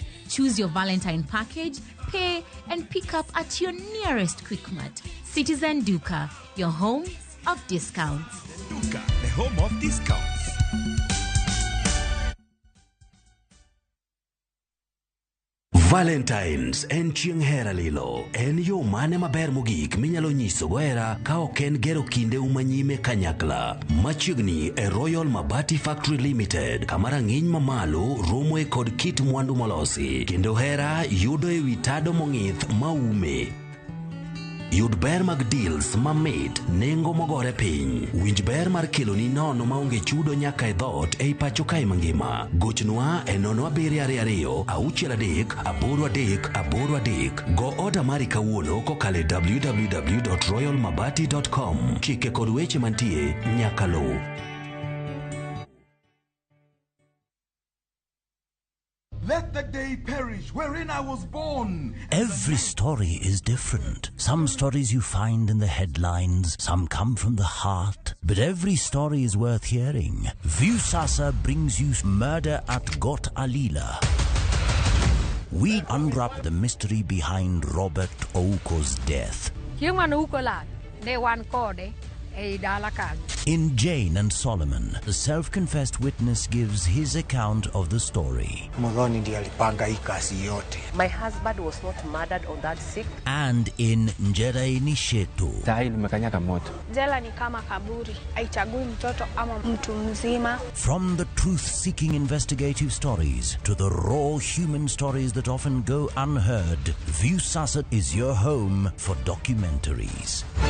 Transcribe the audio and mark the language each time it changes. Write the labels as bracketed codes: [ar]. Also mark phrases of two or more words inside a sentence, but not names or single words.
[en] Choose your Valentine package, pay, and pick up at your nearest Quickmart. Citizen Duca, your home of discounts. Duca, the home of discounts. [luo] Valentine's en chieng' hera lilo. En yo mane maber mogik minyalo nyiso goera ka ok en gero kinde umanyime kanyakla. Machiegni e Royal Mabati Factory Limited, kama rang'iny mamalo romoe kod kit mwandu molosi. Kendo hera yudo e wi tado mong'ith maume. Yud ber mag deals mamit, nengo mogore piny. Winj ber mar keloni nono maonge chudo nyaka e dhot ei pacho kae mangima. Gochnwa e 022-638-833. Go order mari kawuono kokale www.royalmabati.com. Chike kod weche mantie nyaka lo. [en] Let the day perish wherein I was born. Every story is different. Some stories you find in the headlines, some come from the heart, but every story is worth hearing. Viusasa brings you Murder at Got Alila. We unwrap the mystery behind Robert Ouko's death. In Jane and Solomon, the self-confessed witness gives his account of the story. My husband was not murdered on that sick. And in Njere Nishetu, [sw] Jela ni kama kaburi, haichagui mtoto ama mtu mzima. [en] From the truth-seeking investigative stories to the raw human stories that often go unheard, Viusasa is your home for documentaries.